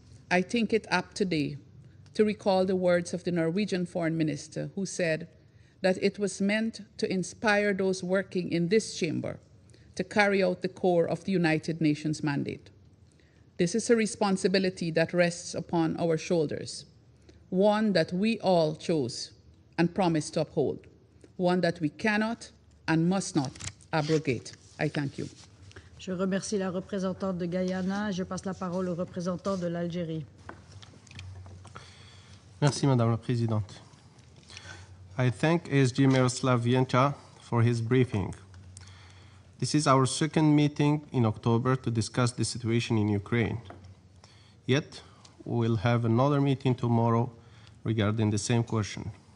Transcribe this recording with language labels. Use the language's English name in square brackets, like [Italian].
[English] I think it apt today to recall the words of the Norwegian Foreign Minister, who said that it was meant to inspire those working in this chamber to carry out the core of the United Nations mandate. This is a responsibility that rests upon our shoulders, one that we all chose and promised to uphold, one that we cannot and must not abrogate. I thank you. [French] Je remercie la représentante de Guyana. Je passe la parole au représentant de l'Algérie. Merci, Madame la Présidente. [English] I thank ASG Miroslav Viencha for his briefing. This is our second meeting in October to discuss the situation in Ukraine. Yet, we will have another meeting tomorrow regarding the same question.